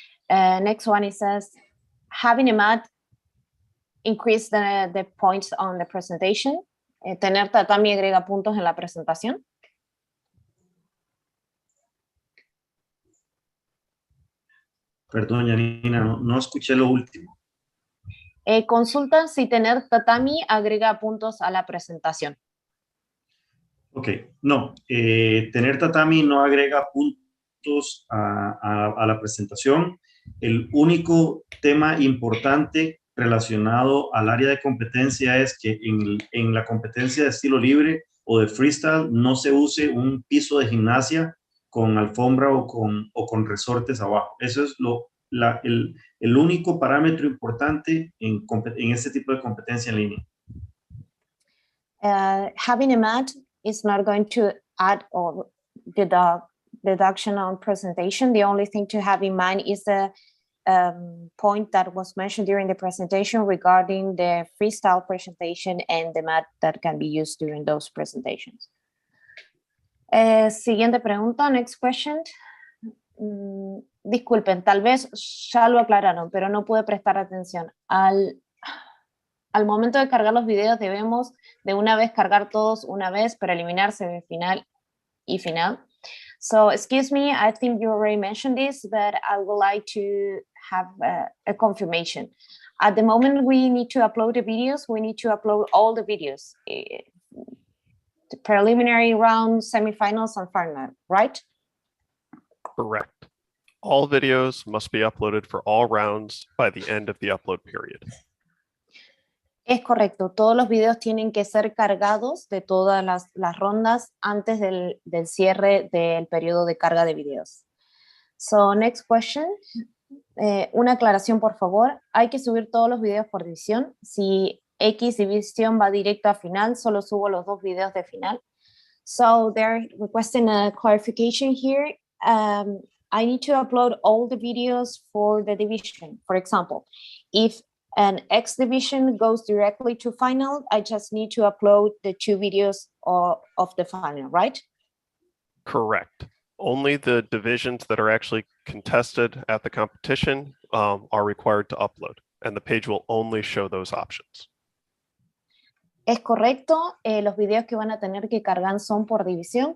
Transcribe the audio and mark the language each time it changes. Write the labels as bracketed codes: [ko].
[en] Next one, it says, having a mat increase the points on the presentation. [es] Tener tatami agrega puntos en la presentación. Perdón, Janina, no escuché lo último. Consulta si tener tatami agrega puntos a la presentación. Ok, no, tener tatami no agrega puntos a la presentación. El único tema importante relacionado al área de competencia es que en la competencia de estilo libre o de freestyle no se use un piso de gimnasia con alfombra o con resortes abajo. Eso es el único parámetro importante en este tipo de competencia en línea. [en] Having a mat is not going to add or deduction on presentation. The only thing to have in mind is the point that was mentioned during the presentation regarding the freestyle presentation and the mat that can be used during those presentations. [es] Siguiente pregunta, [en] next question. [es] Disculpen, tal vez ya lo aclararon, pero no pude prestar atención. Al momento de cargar los videos debemos de una vez cargar todos una vez para eliminar semifinal y final. [en] So, excuse me, I think you already mentioned this, but I would like to have a confirmation. At the moment we need to upload the videos, we need to upload all the videos. The preliminary round, semifinals, and final, right? Correct. All videos must be uploaded for all rounds by the end of the upload period. [es] Es correcto, todos los videos tienen que ser cargados de todas las rondas antes del cierre del periodo de carga de videos. [en] So, next question. [es] Una aclaración, por favor. Hay que subir todos los videos por división. Si X división va directo a final, solo subo los 2 videos de final. [en] So, they're requesting a clarification here. I need to upload all the videos for the division. For example, if an X division goes directly to final, I just need to upload the 2 videos of the final, right? Correct. Only the divisions that are actually contested at the competition are required to upload, and the page will only show those options. [es] Es correcto, los videos que van a tener que cargar son por división.